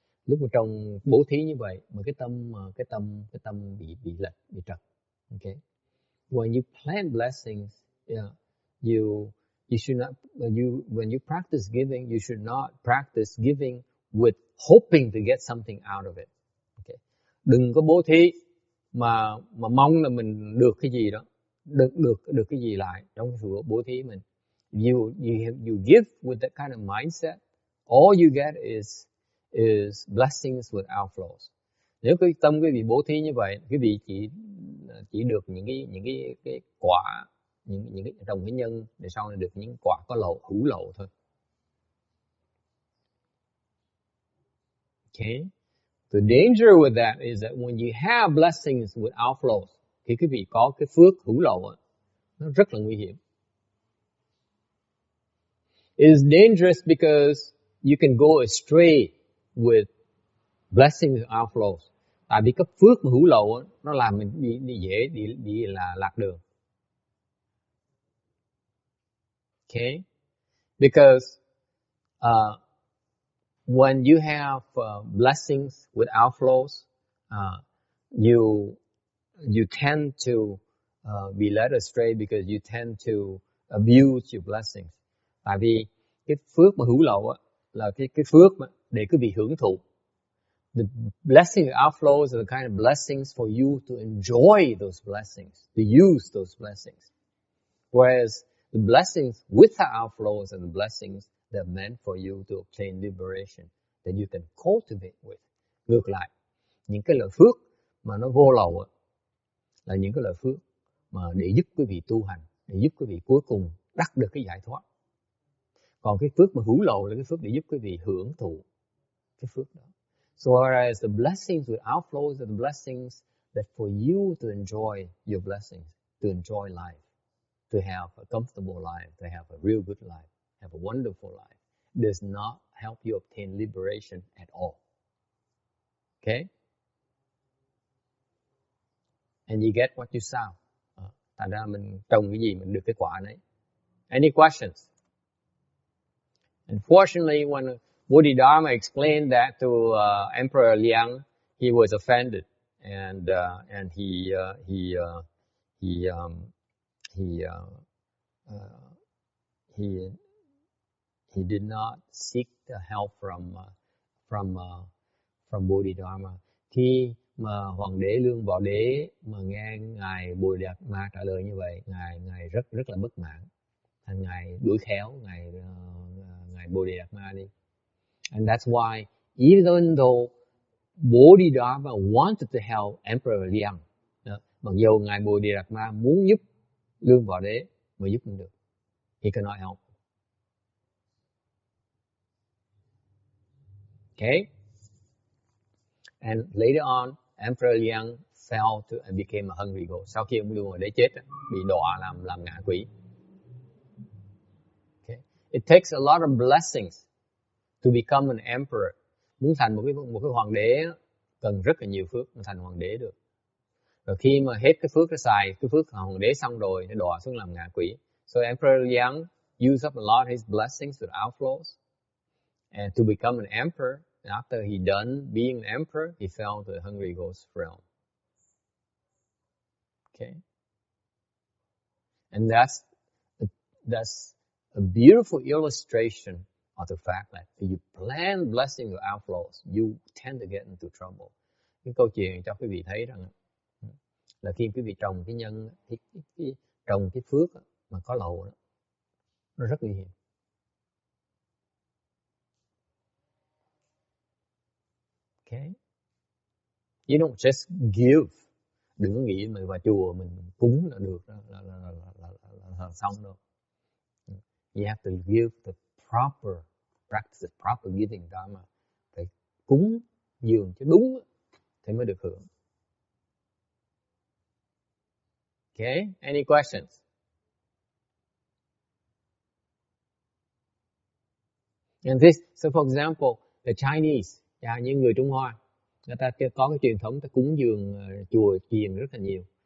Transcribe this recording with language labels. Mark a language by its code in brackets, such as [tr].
[vi] Lúc mà trong bố thí như vậy mà cái tâm bị lệch, bị trật. [en] Okay, when you plan blessings, you should not when you practice giving, you should not practice giving with hoping to get something out of it. [vi] Okay, đừng có bố thí mà mong là mình được cái gì đó, được cái gì lại trong cái sự bố thí mình. [en] You give with that kind of mindset, all you get is blessings without flaws. [vi] Nếu cái tâm quý vị bố thí như vậy, quý vị chỉ được những cái quả, những cái trồng cái nhân để sau này được những quả có hữu lậu thôi. [en] Okay, the danger with that is that when you have blessings without flaws, [vi] khi quý vị có cái phước hữu lậu, nó rất là nguy hiểm. [en] It is dangerous because you can go astray with blessings and outflows. [vi] Tại vì cái phước mà hữu lậu nó làm mình dễ đi là lạc đường. [en] Okay, because when you have blessings with outflows, you tend to be led astray because you tend to abuse your blessings. [vi] Tại vì cái phước mà hữu lậu là cái phước mà để quý vị hưởng thụ. [en] The blessing outflows are the kind of blessings for you to enjoy those blessings, to use those blessings. Whereas the blessings without outflows are the blessings that are meant for you to obtain liberation, that you can cultivate with. [vi] Ngược lại, những cái lợi phước mà nó vô lậu là những cái lợi phước mà để giúp quý vị tu hành, để giúp quý vị cuối cùng đắc được cái giải thoát. Còn cái phước mà hữu lậu là cái phước để giúp quý vị hưởng thụ cái phước đó. [en] So whereas the blessings with outflows are the blessings that for you to enjoy your blessings, to enjoy life, to have a comfortable life, to have a real good life, have a wonderful life, does not help you obtain liberation at all. Okay? And you get what you sow. [vi] Thành ra mình trồng cái gì mình được cái quả đấy. [en] Any questions? Unfortunately, when Bodhidharma explained that to Emperor Liang, he was offended, and he did not seek the help from Bodhidharma. [vi] Khi mà Hoàng đế Lương Bảo Đế mà nghe ngài Bồ Đạt Ma trả lời như vậy, ngài rất là bất mãn, thành ngài đuổi khéo ngài Bồ Đạt Ma đi. [en] And that's why even though Bodhidharma wanted to help Emperor Liang, [vi] mặc dù ngài Bồ Đạt Ma muốn giúp Lương Bảo Đế mà giúp không được, [en] he cannot help. Okay? And later on, Emperor Liang fell to and became a hungry ghost. [vi] Sau khi ông Lương Bảo Đế chết, bị đọa làm ngạ quỷ. [en] Okay? It takes a lot of blessings to become an emperor. [vi] Muốn thành một cái hoàng đế cần rất là nhiều phước mới thành hoàng đế được. Rồi khi mà hết cái phước nó xài, cái phước hoàng đế xong rồi nó đọa xuống làm ngạ quỷ. [en] So Emperor Liang used up a lot of his blessings with outflows, and to become an emperor. And after he done being an emperor, he fell to the hungry ghost realm. Okay, and that's a beautiful illustration of the fact that if you plan blessing with outflows, you tend to get into trouble. [vi] Cái câu chuyện cho quý vị thấy rằng là khi quý vị trồng cái nhân, trồng cái phước mà có lậu đó, nó rất nguy hiểm. [en] Okay, you don't just give. [vi] Đừng có nghĩ mình vào chùa mình cúng là được, là xong đâu. [en] You have to give the proper practice, proper giving dharma. [vi] Phải cúng dường cho đúng thì mới được hưởng. [en] Okay, any questions? And this, so for example, the Chinese, [vi] những người Trung Hoa, người ta có cái truyền thống ta cúng dường chùa chiền rất là nhiều.